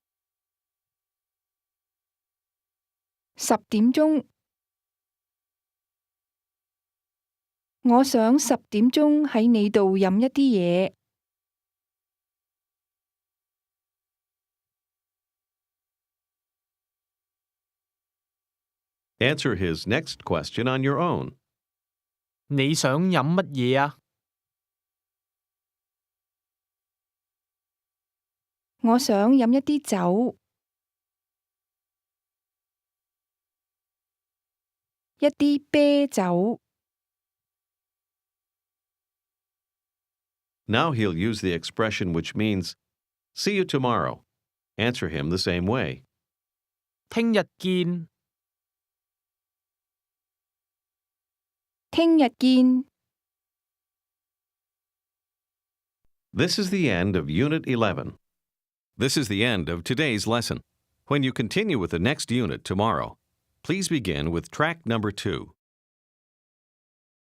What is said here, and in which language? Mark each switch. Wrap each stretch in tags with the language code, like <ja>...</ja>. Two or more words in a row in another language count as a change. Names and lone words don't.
<yue>10點鐘。我想10點鐘喺你度飲一啲嘢。</yue> <en>Answer his next question on your own.</en> <yue>你想飲乜嘢啊？我想飲一啲酒。一啲啤酒。</yue> <en>Now he'll use the expression which means, see you tomorrow. Answer him the same way.</en> <yue>聽日見。聽日見。</yue> <en>This is the end of Unit 11. This is the end of today's lesson. When you continue with the next unit tomorrow, please begin with track number 2.</en>